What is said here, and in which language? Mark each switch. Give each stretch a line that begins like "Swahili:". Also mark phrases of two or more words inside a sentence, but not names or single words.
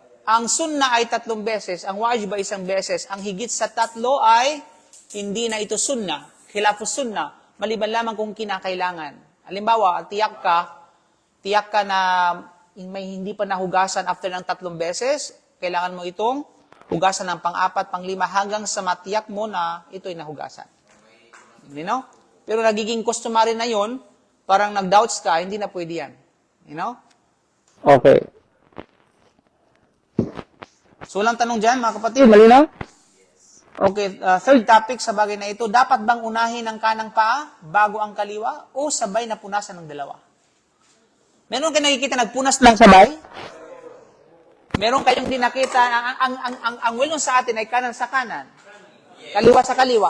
Filipino: ang sunna ay 3 beses, ang wajib ay 1 beses, ang higit sa 3 ay hindi na ito sunna,
Arabic: خلاف السنة,
Filipino: maliban lamang kung kinakailangan. Halimbawa, tiyak ka na may hindi pa nahugasan after ng 3 beses, kailangan mo itong hugasan ng pang-4, pang-5, hanggang sa matiyak mo na ito'y nahugasan.
English: You know?
Filipino: Pero nagiging customary na yon, parang nag-doubts ka, hindi na pwede yan.
English: You know? Okay.
Filipino: So, walang tanong dyan, mga kapatid. Malinaw? Okay,
English: third topic
Filipino: sa bagay na ito, dapat bang unahin ang kanang paa bago ang kaliwa o sabay na punasan ng dalawa? Meron kayo nakikita nagpunas lang sabay? Meron kayong di nakita, ang wilong sa atin ay kanan sa kanan, kaliwa sa kaliwa.